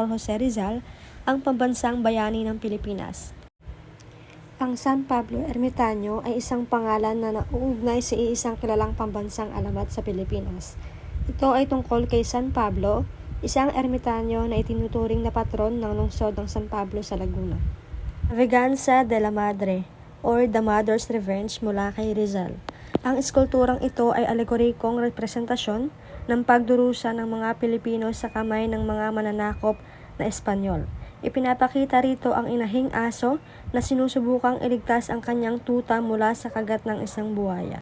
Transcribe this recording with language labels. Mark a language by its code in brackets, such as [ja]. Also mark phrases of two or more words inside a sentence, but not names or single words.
[tl] Jose Rizal, ang pambansang bayani ng Pilipinas. Ang San Pablo Ermitaño ay isang pangalan na nauugnay sa isang kilalang pambansang alamat sa Pilipinas. Ito ay tungkol kay San Pablo, isang ermitanyo na itinuturing na patron ng lungsod ng San Pablo sa Laguna. Venganza de la Madre or The Mother's Revenge mula kay Rizal. Ang eskulturang ito ay alegorikong representasyon ng pagdurusa ng mga Pilipino sa kamay ng mga mananakop na Espanyol. Ipinapakita rito ang inahing aso na sinusubukang iligtas ang kanyang tuta mula sa kagat ng isang buhaya.